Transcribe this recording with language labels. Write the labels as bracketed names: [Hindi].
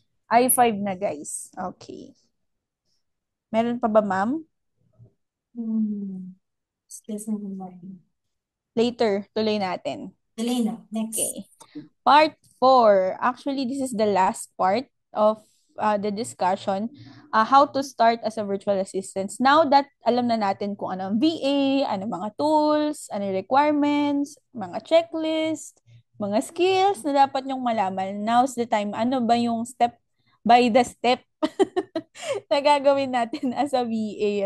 [Filipino] i5 na, guys. Okay. Meron pa ba, ma'am? Hmm. Stress na naman. Later, tuloy natin. [English] Elena, next. Okay. Part 4. Actually, this is the last part of the discussion. How to start as a virtual assistant. Now that [Filipino] alam na natin kung ano ang VA, ano mga tools, ano yung requirements, mga checklist, mga skills na dapat nyong malaman. [English] Now's the time. [Filipino] Ano ba yung step by the step na gagawin natin as a VA?